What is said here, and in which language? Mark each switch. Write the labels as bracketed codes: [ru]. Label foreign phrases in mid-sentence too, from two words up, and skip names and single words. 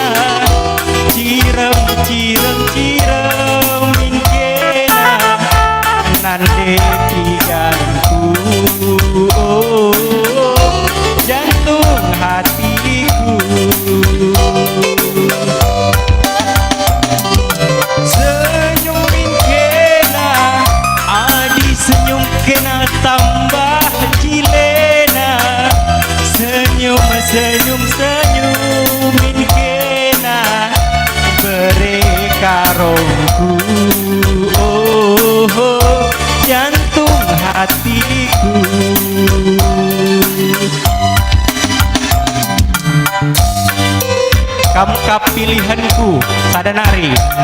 [btx] Cirem, cirem, ciremin kena nande tiganku [id] jantung hatiku. [btx] Senyumin kena, adi senyum kena tambah cilena. Senyum, senyum, senyumin kena beri karongku [id] jantung hatiku. Kamu pilihanku sadanari.